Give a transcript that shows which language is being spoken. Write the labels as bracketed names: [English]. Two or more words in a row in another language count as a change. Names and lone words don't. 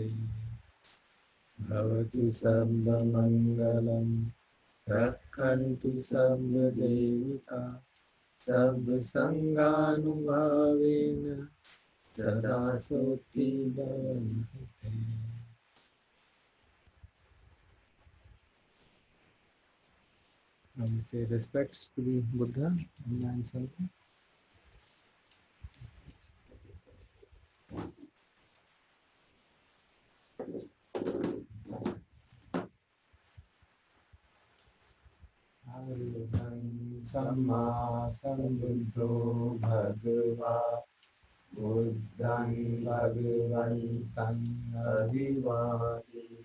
[Pali] Bhavatu sarvamangalam rakhantu sarvadevata sarvasanganubhavena sada soti bhavantu te. [English] Pay respects to the Buddha and Sangha. [Pali] Samma sambuddho bhagava buddhan bhagavantam avivadi